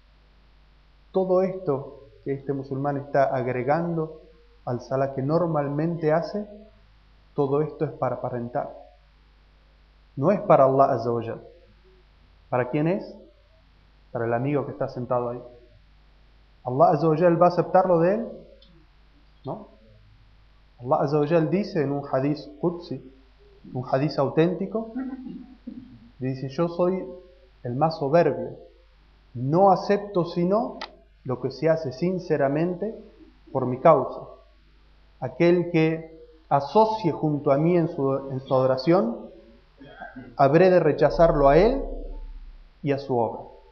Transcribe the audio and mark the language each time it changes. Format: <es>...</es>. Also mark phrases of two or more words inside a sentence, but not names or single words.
<es>Todo esto que este musulmán está agregando al salah que normalmente hace, todo esto es para aparentar. No es para</es> <ar>الله عز وجل.</ar> <es>¿Para quién es? Para el amigo que está sentado ahí.</es> <ar>¿الله عز وجل</ar> <es>va a aceptarlo de él? No.</es> <ar>الله عز وجل</ar> <es>dice en un</es> <ar>حديث قدسي,</ar> <es>un hadith auténtico, dice: yo soy el más soberbio, no acepto sino lo que se hace sinceramente por mi causa. Aquel que asocie junto a mí en su adoración, habré de rechazarlo a él y a su obra.</es>